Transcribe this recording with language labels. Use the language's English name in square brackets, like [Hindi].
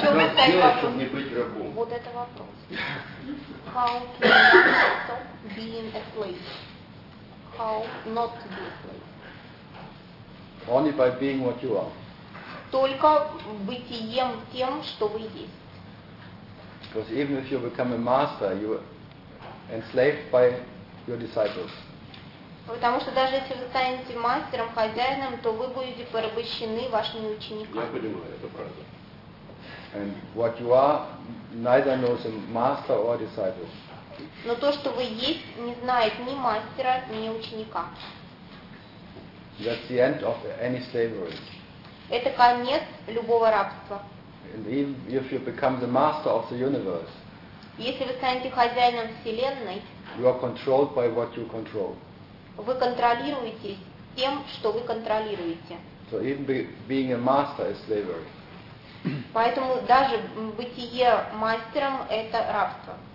[Russian] сделать, чтобы не быть рабом? Вот это вопрос. [English] How can you stop being a slave? How not to be a slave? Only by being what you are. [Russian] Только бытием тем, что вы есть. [English] Because even if you become a master, you are enslaved by your disciples. [Russian] Потому что даже если вы станете мастером, хозяином, то вы будете порабощены вашими учениками. Я понимаю, это правда. [English] And what you are, neither knows a master or a disciple. [Russian] Но то, что вы есть, не знает ни мастера, ни ученика. [English] That's the end of any slavery. [Russian] Это конец любого рабства. [English] And even if you become the master of the universe, [Russian] если вы станете хозяином Вселенной, [English] you are controlled by what you control. [Russian] Вы контролируетесь тем, что вы контролируете. [English] So even being a master is slavery. [Russian] Поэтому даже бытие мастером – это рабство.